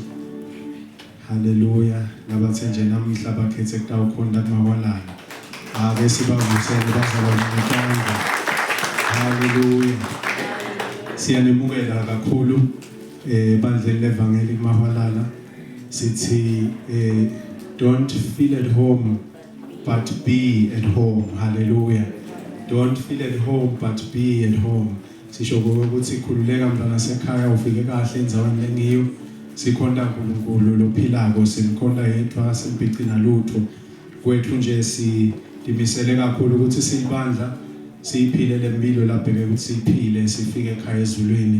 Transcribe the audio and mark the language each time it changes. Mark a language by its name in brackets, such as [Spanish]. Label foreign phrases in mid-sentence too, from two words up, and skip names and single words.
[Swati] Hallelujah. Labathe nje namhla bakhethe kutawukhona kumawalana. Ake sibavusele bazalwane ngicela. Hallelujah. Siyanemukela kakhulu bandleni levangeli kumawalana. [English] Sithi don't feel at home but be at home. Hallelujah. Don't feel at home but be at home. [Swati] Sisho ukuthi khululeka mntana sekhaya ufike kahle endzaweni lengiyo. Sikhonda uNkulunkulu lophilako, simkhonda yedwa simphici nalutho. Kwethu nje sidimisele kakhulu ukuthi sibandla siyiphile lempilo labheke ukuthi siphile sifike ekhaya ezulwini.